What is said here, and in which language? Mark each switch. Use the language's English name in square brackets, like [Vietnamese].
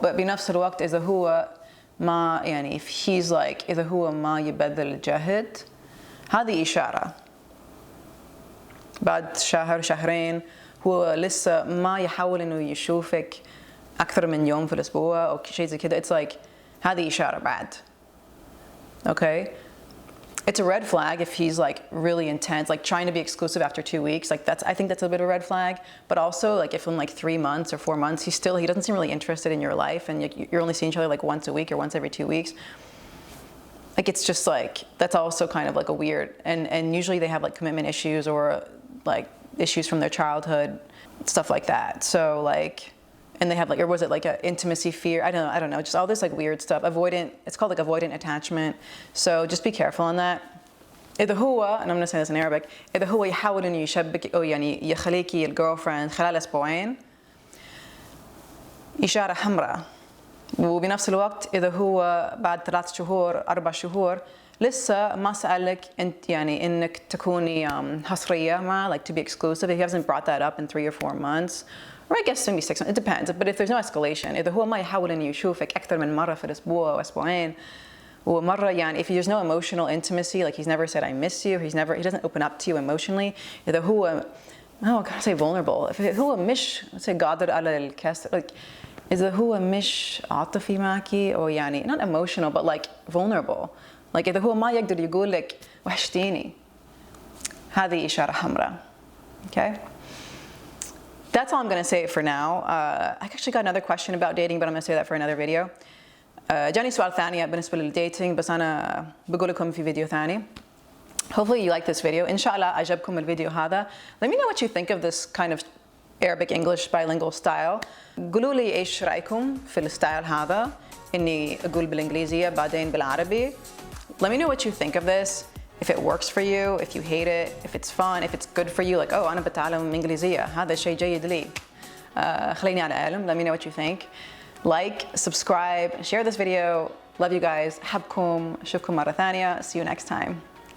[Arabic] but بنفس الوقت إذا هو ما يعني [English] if he's like [Arabic] إذا هو ما يبذل جهد, هذه إشارة. بعد شهر شهرين هو لسه ما يحاول إنه يشوفك أكثر من يوم في الأسبوع أو شيء زي كده, [English] it's like [Arabic] هذه إشارة بعد. [English] Okay, it's a red flag if he's like really intense, like trying to be exclusive after 2 weeks. Like I think that's a bit of a red flag. But also like if in like 3 months or 4 months he doesn't seem really interested in your life, and you're only seeing each other like once a week or once every 2 weeks, like it's just like that's also kind of like a weird, and usually they have like commitment issues or like issues from their childhood, stuff like that. So like, and they have like, or was it like an intimacy fear? I don't know, just all this like weird stuff. It's called like avoidant attachment. So just be careful on that. [Arabic] إذا هو, [English] and I'm going to say this in Arabic, [Arabic] إذا هو يحاول إنه يشبك أو يعني يخليكي الجيرلفريند خلال أسبوعين, إشارة حمراء. وبنفس الوقت إذا هو بعد 3 شهور 4 شهور لسه ما سألك أنت يعني إنك تكوني حصرية معه, [English] like to be exclusive, if he hasn't brought that up in 3 or 4 months, or I guess maybe 6 months, it depends. But if there's no escalation, [Arabic] إذا هو ما يحاول إنه يشوفك أكثر من مرة في الأسبوع أو أسبوعين, ومرة يعني [English] if there's no emotional intimacy, like he's never said I miss you, he doesn't open up to you emotionally, [Arabic] إذا هو, [English] oh, can I say vulnerable? [Arabic] if هو مش, [English] let's say [Arabic] قادر على الكسر, like إذا هو مش عاطفي معكي أو يعني [English] not emotional but like vulnerable, like [Arabic] إذا هو ما يقدر يقول لك وحشتيني, هذه إشارة حمراء. Okay. [English] That's all I'm gonna say for now. I actually got another question about dating, but I'm gonna say that for another video. [Arabic] جاني سؤال ثاني بالنسبة للديتينج بس أنا بقول لكم في فيديو ثاني. [English] Hopefully you like this video. [Arabic] إن شاء الله عجبكم الفيديو هذا. [English] Let me know what you think of this kind of Arabic English bilingual style. [Arabic] قولوا لي إيش رأيكم في الستايل هذا إني أقول بالإنجليزية بعدين بالعربي. [English] Let me know what you think of this. If it works for you, if you hate it, if it's fun, if it's good for you, like oh [Arabic] أنا بتعلم إنجليزية هذا شيء جيد لي. خليني على علم. [English] Let me know what you think. Like, subscribe, share this video. Love you guys. [Arabic] أحبكم. أشوفكم مرة ثانية. [English] See you next time.